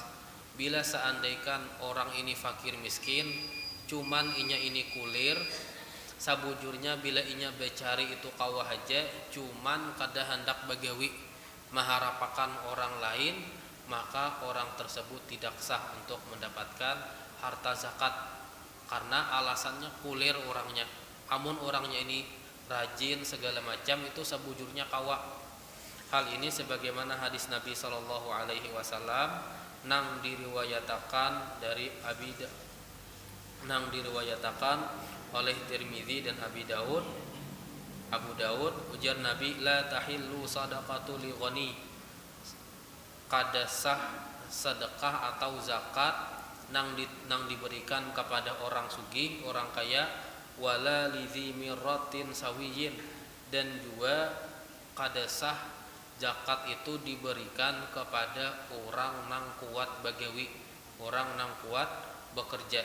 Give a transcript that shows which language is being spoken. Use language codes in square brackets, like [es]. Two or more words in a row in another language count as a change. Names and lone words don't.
[bjn] Bila seandainya orang ini fakir miskin, cuman inya ini kulir, sabujurnya bila inya bercari itu kawa aja, cuman kada hendak bagawi maharapakan orang lain, maka orang tersebut tidak sah untuk mendapatkan harta zakat karena alasannya kulir orangnya. Amun orangnya ini rajin segala macam itu sabujurnya kawa. Hal ini sebagaimana hadis Nabi [ar] صلى الله عليه وسلم [bjn] nang diriwayatakan oleh Tirmizi dan Abu Daud, ujar Nabi, [ar] لا تحل صدقة ل غني, [bjn] kada sah sedekah atau zakat nang diberikan kepada orang sugih, orang kaya, [ar] ولا لذي مرة سوي, [bjn] dan juga kada sah zakat itu diberikan kepada orang nang kuat bagawi, orang nang kuat bekerja.